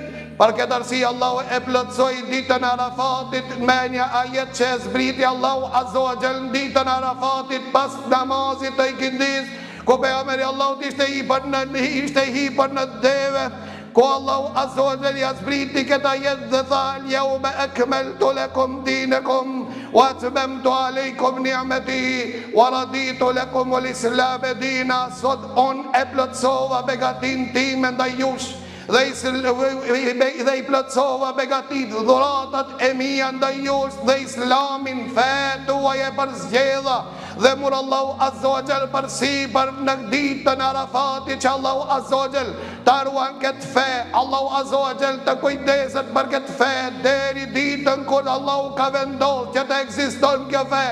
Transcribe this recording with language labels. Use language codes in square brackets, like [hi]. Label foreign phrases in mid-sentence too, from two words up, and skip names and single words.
[sq] Për këtë arsye Allahu e plotsoi ditën e Arafatit me një ajet që e zbriti Allahu [ar] عز وجل [sq] ditën e Arafatit pas namazit të ikindis, ku pejgamberi Allahut ishte hipër në deve, ku Allahu [ar] عز وجل [sq] ja zbriti këtë ajet dhe tha: [ar] "اليوم أكملت لكم دينكم وأتممت عليكم نعمتي ورضيت لكم الإسلام دينا." [sq] Sot on e plotsova begatin time ndaj jush dhe i plotsova begatit dhuratat e mia ndaj jush, dhe islamin fe tuaj e përzgjedha, dhe mur Allahu [ar] عز وجل [sq] përsipër në ditën e Arafatit që Allahu [ar] عز وجل [sq] ta ruan këtë fe, Allahu [ar] عز وجل [sq] të kujdeset për këtë fe deri ditën kur Allahu ka vendosur që të ekziston kjo fe.